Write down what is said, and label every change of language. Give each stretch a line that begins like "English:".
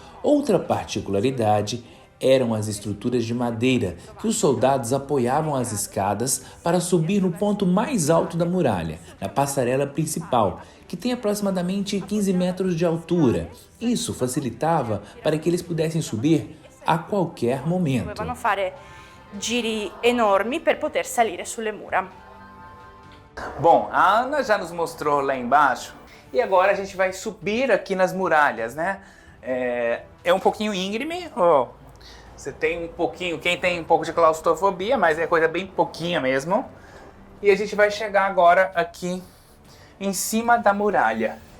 Portuguese: Outra particularidade eram as estruturas de madeira que os soldados apoiavam as escadas para subir no ponto mais alto da muralha, na passarela principal, que tem aproximadamente 15 metros de altura. Isso facilitava para que eles pudessem subir a qualquer momento.
Italian: Dovevano fare giri enormi per poter salire sulle mura.
Portuguese: Bom, a Ana já nos mostrou lá embaixo e agora a gente vai subir aqui nas muralhas, né? É um pouquinho íngreme, você tem um pouquinho, quem tem um pouco de claustrofobia, mas é coisa bem pouquinha mesmo. E a gente vai chegar agora aqui em cima da muralha.